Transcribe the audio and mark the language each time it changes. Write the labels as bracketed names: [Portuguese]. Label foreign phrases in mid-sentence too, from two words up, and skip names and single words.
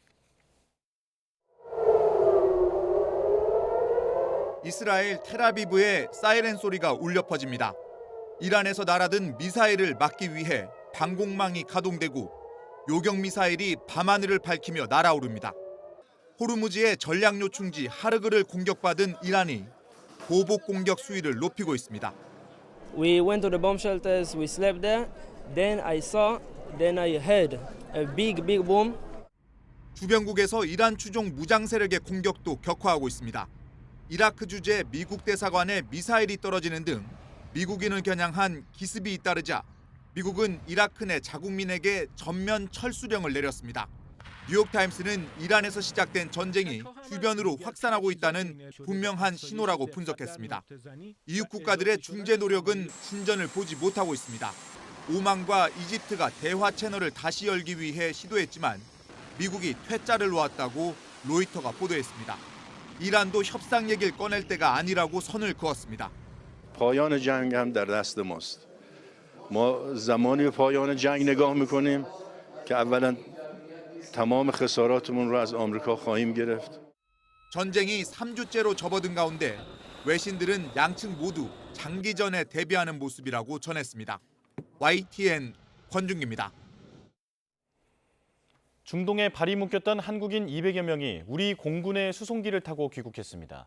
[Korean] 이스라엘 텔아비브의 사이렌 소리가 울려 퍼집니다. 이란에서 날아든 미사일을 막기 위해 방공망이 가동되고 요격 미사일이 밤하늘을 밝히며 날아오릅니다. 호르무즈의 전략 요충지 하르그를 공격받은 이란이 보복 공격 수위를 높이고 있습니다. [English] We went to the bomb shelters, we slept there. Then I heard a big boom. [Korean] 주변국에서 이란 추종 무장 세력의 공격도 격화하고 있습니다. 이라크 주재 미국 대사관에 미사일이 떨어지는 등 미국인을 겨냥한 기습이 잇따르자 미국은 이라크 내 자국민에게 전면 철수령을 내렸습니다. 뉴욕타임스는 이란에서 시작된 전쟁이 주변으로 확산하고 있다는 분명한 신호라고 분석했습니다. 이웃 국가들의 중재 노력은 진전을 보지 못하고 있습니다. 오만과 이집트가 대화 채널을 다시 열기 위해 시도했지만 미국이 퇴짜를 놓았다고 로이터가 보도했습니다. 이란도 협상 얘기를 꺼낼 때가 아니라고 선을 그었습니다. [Persian] پایان جنگ هم در دست ماست. ما زمانی به پایان جنگ نگاه میکنیم که اولا تمام خساراتمون رو از آمریکا خواهیم گرفت. [Korean] 전쟁이 3주째로 접어든 가운데 외신들은 양측 모두 장기전에 대비하는 모습이라고 전했습니다. YTN 권준기입니다. 중동에 발이 묶였던 한국인 200여 명이 우리 공군의 수송기를 타고 귀국했습니다.